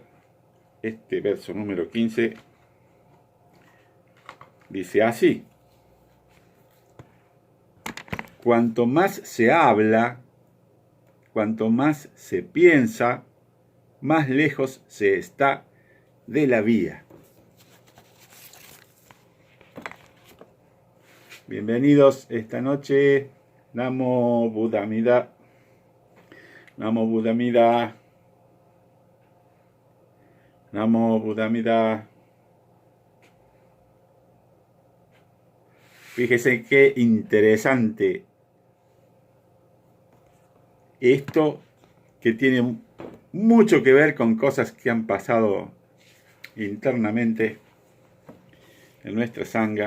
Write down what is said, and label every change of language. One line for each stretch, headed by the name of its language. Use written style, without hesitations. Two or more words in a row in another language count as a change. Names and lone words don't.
Spanish: Este verso número 15 dice así: cuanto más se habla, cuanto más se piensa, más lejos se está de la vía. Bienvenidos esta noche.
Sanskrit: Namo Buddha Amida. Namo Buddha Amida. Namo Buddha Amida.
Spanish: Fíjese qué interesante esto, que tiene mucho que ver con cosas que han pasado internamente en nuestra sangha.